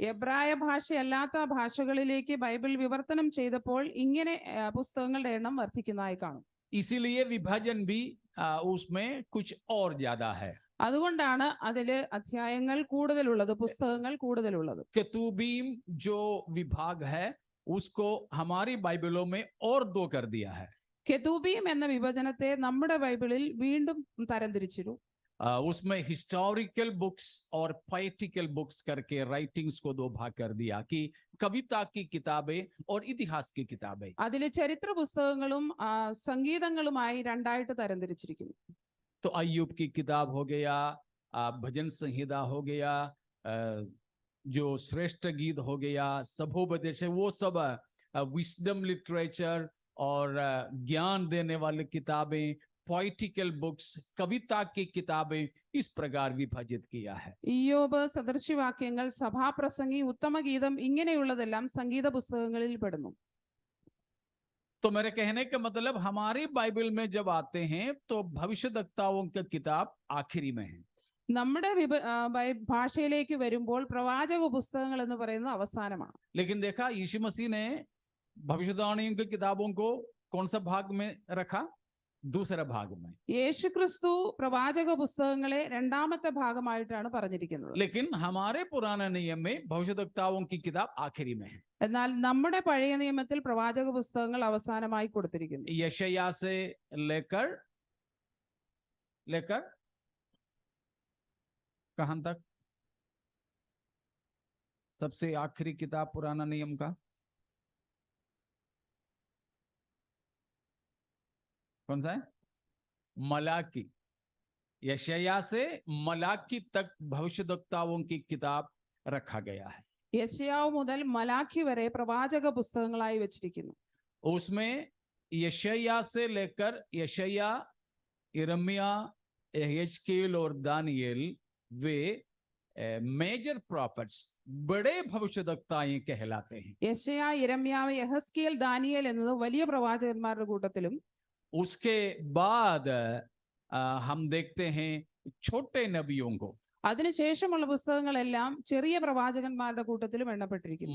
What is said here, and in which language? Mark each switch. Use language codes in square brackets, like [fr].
[ml] എബ്രായ ഭാഷയല്ലാത്ത ഭാഷകളിലേക്ക് ബൈബിൾ വിവർത്തനം ചെയ്തപ്പോൾ ഇങ്ങനെ പുസ്തകങ്ങളുടെ എണ്ണം വർദ്ധിക്കുന്നതായി കാണും. [hi] इसीलिए विभाजन भी उसमें कुछ और ज्यादा है. [ml] അതുകൊണ്ടാണ് അതില് അധ്യായങ്ങൾ കൂടുതലുള്ളത്, പുസ്തകങ്ങൾ കൂടുതലുള്ളത്. [hi] केतुबीम जो विभाग है उसको हमारी बाइबलों में और 2 कर दिया है. [ml] കെതൂബീം എന്ന വിഭജനത്തെ നമ്മുടെ ബൈബിളിൽ വീണ്ടും തരംതിരിച്ചിരുന്നു. [hi] उसमें हिस्टोरिकल बुक्स और पोएटिकल बुक्स करके राइटिंग्स को 2 भाग कर दिया कि कविता की किताबें और इतिहास की किताबें. [ml] അതിലെ ചരിത്ര പുസ്തകങ്ങളും സംഗീതങ്ങളുമായി 2ആയിട്ട് തരംതിരിച്ചിരിക്കുന്നു. [hi] तो अय्यूब की किताब हो गया, भजन संहिता हो गया, जो श्रेष्ठ गीत हो गया, सभोपदेश, वो सब विस्डम लिटरेचर और ज्ञान देने वाली किताबें, पोएटिकल बुक्स, कविता की किताबें, इस प्रकार विभाजित किया है. [ml] ഇയ്യോബ്, സദൃശവാക്യങ്ങൾ, സഭാപ്രസംഗി, ഉത്തമഗീതം ഇങ്ങനെയുള്ളതെല്ലാം സംഗീത പുസ്തകങ്ങളിൽ പെടുന്നു. [hi] तो मेरे कहने का मतलब हमारी बाइबल में जब आते हैं तो भविष्यद्वक्ताओं की किताब आखिरी में है. [ml] നമ്മുടെ ഭാഷയിലേക്ക് വരുമ്പോൾ പ്രവാചക പുസ്തകങ്ങൾ എന്ന് പറയുന്നത് അവസാനമാണ്. [hi] लेकिन देखा यीशु मसीह ने भविष्यवाणियों की किताबों को कौन सा भाग में रखा? दूसरे भाग में। [ml] യേശുക്രിസ്തു പ്രവാചക പുസ്തകങ്ങളെ രണ്ടാമത്തെ ഭാഗമായിട്ടാണ് പറഞ്ഞിരിക്കുന്നത്. [hi] लेकिन हमारे पुराने नियम में भविष्यद्वक्ताओं की किताब आखिरी में है। [ml] എന്നാൽ നമ്മുടെ പഴയ നിയമത്തിൽ പ്രവാചക പുസ്തകങ്ങൾ അവസാനമായി കൊടുത്തിരിക്കുന്നു. [hi] यशायाह से लेकर कहां तक? सबसे आखिरी किताब पुराना नियम का कौन सा है? मलाकी। यशायाह से मलाकी तक भविष्यद्वक्ताओं की किताब रखा गया है। [ml] യെശയ്യാവ് മുതൽ മലാഖി വരെ പ്രവാചക പുസ്തകങ്ങളായി വെച്ചിരിക്കുന്നു. [hi] उसमें यशायाह से लेकर यशायाह, यिर्मयाह, यहेजकेल और दानियेल वे मेजर प्रॉफिट्स, बड़े भविष्यद्वक्ताएं कहलाते हैं। [ml] യെശയ്യാ, യിരെമ്യാവ്, യെഹസ്കേൽ, ദാനിയേൽ എന്നത് വലിയ പ്രവാചകന്മാരുടെ കൂട്ടത്തിലും, [hi] उसके बाद हम देखते हैं छोटे नबियों को, [ml] അതിനുശേഷമുള്ള പുസ്തകങ്ങളെല്ലാം ചെറിയ പ്രവാചകന്മാരുടെ കൂട്ടത്തിലും എണ്ണപ്പെട്ടിരിക്കുന്നു.